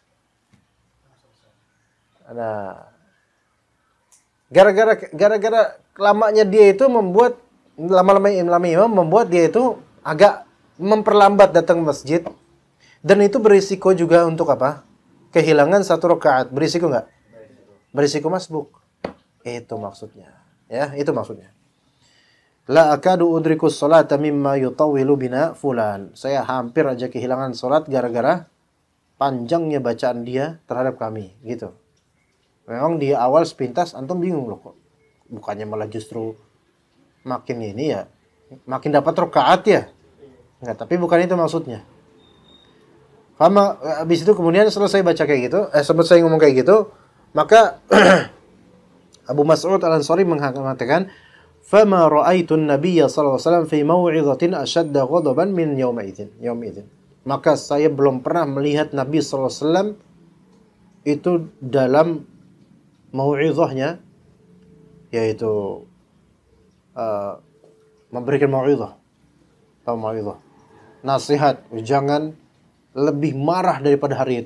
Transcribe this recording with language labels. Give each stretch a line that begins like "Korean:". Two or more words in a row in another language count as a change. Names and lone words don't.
Indonesian: Nah, gara-gara lamanya dia itu membuat lama-lama imam membuat dia itu agak memperlambat datang ke masjid, dan itu berisiko juga untuk apa? Kehilangan 1 rakaat. Berisiko enggak? Berisiko masbuk. Itu maksudnya. Ya, itu maksudnya.
Arabic: لا أكاد أدرك الصلاة مما يطول بنا فلان.
Indonesian: Saya hampir aja kehilangan salat gara-gara panjangnya bacaan dia terhadap kami, gitu. Memang di awal sepintas antum bingung loh kok. Bukannya malah justru makin ini ya, makin dapat rakaat ya. Enggak, tapi bukan itu maksudnya. Fama, habis itu kemudian selesai baca kayak gitu, selesai ngomong kayak gitu, maka Abu Mas'ud Al-Ansari mengatakan,
Arabic: "فما رأيت النبي صلى الله عليه وسلم في موعظة أشد غضبا من يومئذ."
Indonesian: Maka saya belum pernah melihat Nabi
Arabic: صلى الله عليه وسلم
Indonesian: itu dalam mau'izahnya, yaitu memberikan mau'izah. Tahu mau'izah? Nasihat, jangan lebih marah daripada hari itu.